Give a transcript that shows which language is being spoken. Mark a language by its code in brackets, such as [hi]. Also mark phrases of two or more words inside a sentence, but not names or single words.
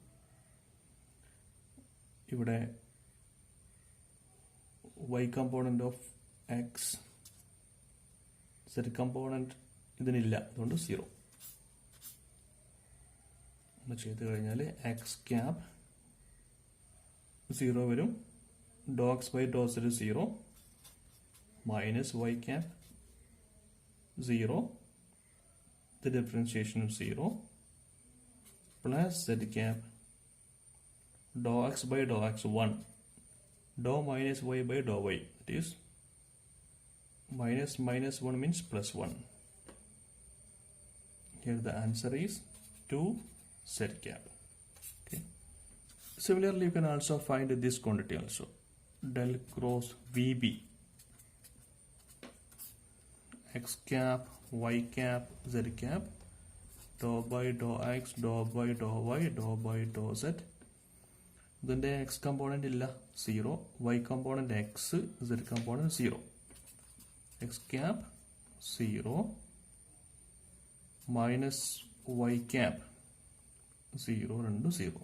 [en] ഇവിടെ y component of x, z component [ml] ഇതിനില്ല, അതുകൊണ്ട് [en] 0. [ml] ഒന്ന് ചെയ്ത് കഴിഞ്ഞാൽ [en] x cap [ml] 0 വരും. [en] dou x by dou z 0 minus y cap 0, the differentiation of 0 plus z cap dou x by dou x 1, dou minus y by dou y, that is minus 1 means plus 1. Here the answer is 2 z cap. Okay. Similarly, you can also find this quantity also, del cross VB, x cap, y cap, z cap, dou by dou x, dou by dou y, dou by dou z. [ml] ഇതിൻ്റെ [en] x component [ml] ഇല്ല, 0. [en] y component x, z component 0. x cap 0 minus y cap 0, രണ്ടും 0.